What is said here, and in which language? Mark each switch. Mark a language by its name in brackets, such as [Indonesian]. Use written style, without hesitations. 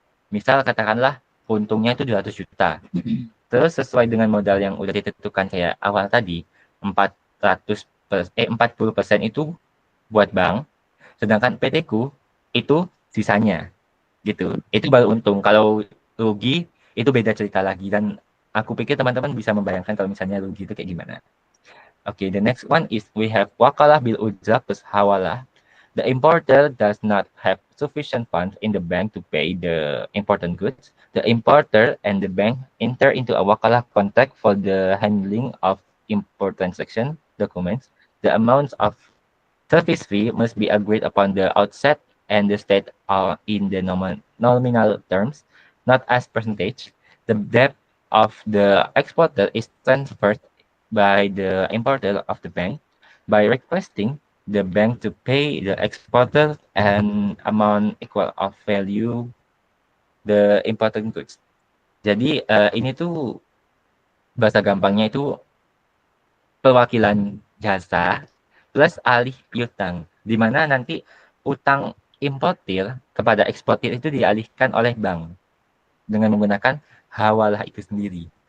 [Indonesian] Misal katakanlah untungnya itu 200 juta. Terus sesuai dengan modal yang udah ditentukan kayak awal tadi, 40% itu buat bank, sedangkan PT ku itu sisanya gitu. Itu baru untung. Kalau rugi itu beda cerita lagi dan aku pikir teman-teman bisa membayangkan kalau misalnya rugi itu kayak gimana. [English] Okay, the next one is we have wakalah bil ujrah plus hawalah. The importer does not have sufficient funds in the bank to pay the important goods. The importer and the bank enter into a wakalah contract for the handling of import transaction documents. The amounts of service fee must be agreed upon the outset and the state in the nominal terms, not as percentage. The debt of the exporter is transferred by the importer of the bank by requesting the bank to pay the exporter an amount equal of value the imported goods. [Indonesian] Jadi ini tuh bahasa gampangnya itu perwakilan jasa plus alih piutang, di mana nanti utang importir kepada eksportir itu dialihkan oleh bank dengan menggunakan hawalah itu sendiri.